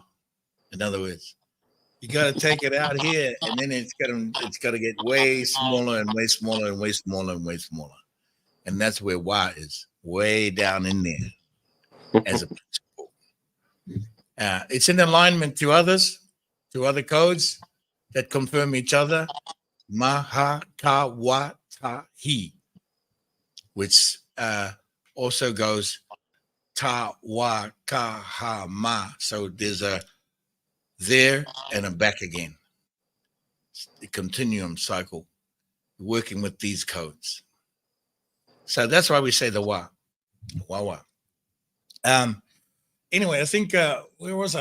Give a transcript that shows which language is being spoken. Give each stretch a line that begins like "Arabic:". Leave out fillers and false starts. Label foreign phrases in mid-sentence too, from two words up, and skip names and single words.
English: In other words, you got to take it out here, and then it's got to get way smaller and way smaller and way smaller and way smaller, and that's where Y is, way down in there as a principle. It's in alignment to others, to other codes that confirm each other. Maha ka wa ta hi, which also goes ta wa ka ha ma. So there's a there and a back again. The continuum cycle, working with these codes. So that's why we say the wa. Anyway, I think where was I?